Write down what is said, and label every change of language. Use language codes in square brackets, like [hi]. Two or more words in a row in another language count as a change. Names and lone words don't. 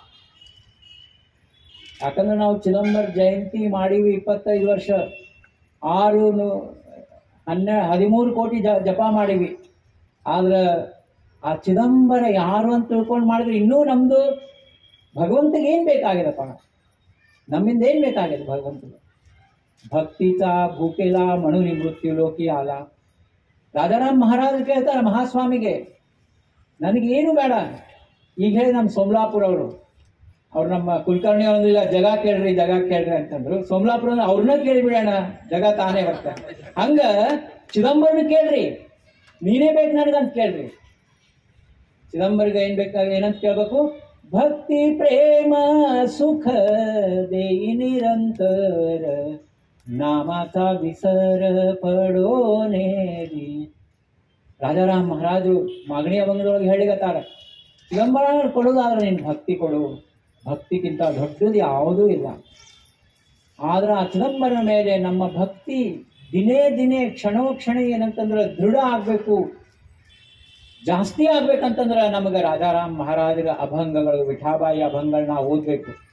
[kn] ಯಾಕಂದ್ರೆ ನಾವು ಚಿದಂಬರ ಜಯಂತಿ ಮಾಡೀವಿ 25 ವರ್ಷ, 13 ಕೋಟಿ ಜಪ ಮಾಡೀವಿ. ಆದ್ರೆ ಆ ಚಿದಂಬರ ಯಾರು ಅಂತ ತಿಳ್ಕೊಂಡು ಮಾಡಿದ್ರೆ ಇನ್ನೂ ನಮ್ದು ಭಗವಂತಗೆ ಏನ್ ಬೇಕಾಗಿದಪ್ಪ, ನಮ್ಮಿಂದ ಏನ್ ಬೇಕಾಗಿದೆ ಭಗವಂತಗೆ? [mr] ಭಕ್ತಿचा भूकेला म्हणून मृत्यू लोकी आला. [kn] ರಾಜಾರಾಮ್ ಮಹಾರಾಜ್ ಕೇಳ್ತಾರೆ ಮಹಾಸ್ವಾಮಿಗೆ, ನನಗೇನು ಬೇಡ. ಈಗ ಹೇಳಿ ನಮ್ಮ ಸೋಮಲಾಪುರ ಅವ್ರು ನಮ್ಮ ಕುಲಕರ್ಣಿ ಅವ್ರಲ್ಲ, ಜಗ ಕೇಳ್ರಿ ಅಂತಂದ್ರು. ಸೋಮಲಾಪುರ ಅವ್ರನ್ನ ಕೇಳಿಬಿಡೋಣ, ಜಗ ತಾನೇ ಬರ್ತಾರೆ. ಹಂಗ ಚಿದಂಬರನ ಕೇಳ್ರಿ, ನೀನೇ ಬೇಕು ನನಗಂತ ಕೇಳ್ರಿ. ಚಿದಂಬರಿಗೆ ಏನ್ ಬೇಕಾಗ ಏನಂತ ಕೇಳ್ಬೇಕು? [mr] भक्ती प्रेम सुख देई निरंतर ನಾಮಾचा विसर पडो नेरी. [kn] ರಾಜಾರಾಮ್ ಮಹಾರಾಜರು ಮಾಗಣಿ ಅಭಂಗದೊಳಗೆ ಹೇಳಿಗತ್ತಾರ, ಚಿದಂಬರ ಕೊಡೋದಾದ್ರೆ ನೀನು ಭಕ್ತಿ ಕೊಡು, ಭಕ್ತಿಗಿಂತ ದೊಡ್ಡದು ಯಾವುದೂ ಇಲ್ಲ. ಆದ್ರೆ ಆ ಚಿದಂಬರನ ಮೇಲೆ ನಮ್ಮ ಭಕ್ತಿ ದಿನೇ ದಿನೇ ಕ್ಷಣೋ ಕ್ಷಣ ಏನಂತಂದ್ರೆ ದೃಢ ಆಗ್ಬೇಕು, ಜಾಸ್ತಿ ಆಗ್ಬೇಕಂತಂದ್ರೆ ನಮಗೆ ರಾಜಾರಾಮ್ ಮಹಾರಾಜರ ಅಭಂಗಗಳು, ವಿಠಾಬಾಯಿ ಅಭಂಗಗಳನ್ನ ಓದ್ಬೇಕು.